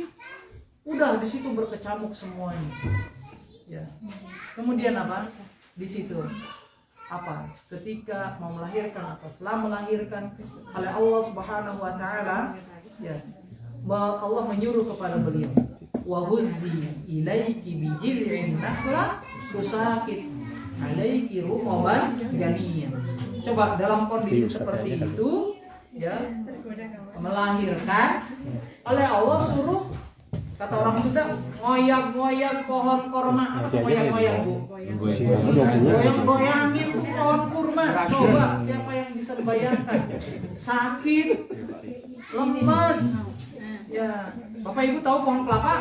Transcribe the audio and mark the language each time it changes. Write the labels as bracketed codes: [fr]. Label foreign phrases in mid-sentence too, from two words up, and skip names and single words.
[id] Udah di situ berkecamuk semuanya. Ya. Kemudian apa? Di situ ketika mau melahirkan setelah melahirkan oleh Allah [ar] سبحانه وتعالى, [id] ya. Allah menyuruh kepada beliau, [ar] وهزي إليك بجذع النخلة تساقط عليك رطبا جنيا. [id] Coba dalam kondisi seperti itu, ya, melahirkan oleh Allah suruh, kata orang Sunda, ngoyak-ngoyak pohon korma. Apa tuh ngoyak-ngoyak, Bu? Goyang-goyangin pohon kurma. Coba siapa yang bisa dibayangkan? Sakit, lemas, ya Bapak Ibu tahu pohon kelapa?